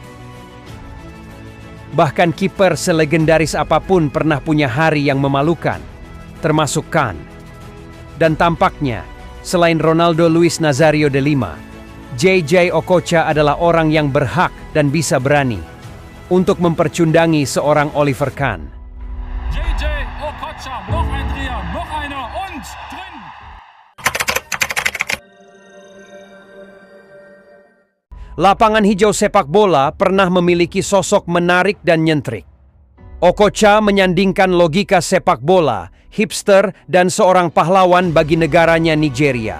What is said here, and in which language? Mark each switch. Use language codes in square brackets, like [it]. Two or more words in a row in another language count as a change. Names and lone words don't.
[id] Bahkan kiper selegendaris apapun pernah punya hari yang memalukan, termasuk Kahn. Dan tampaknya, selain Ronaldo Luis Nazario de Lima, JJ Okocha adalah orang yang berhak dan bisa berani untuk mempercundangi seorang Oliver Kahn. [de] JJ Okocha, noch ein Dreher, noch einer und drin. [id] Lapangan hijau sepak bola pernah memiliki sosok menarik dan nyentrik. Okocha menyandingkan logika sepak bola, hipster, dan seorang pahlawan bagi negaranya Nigeria.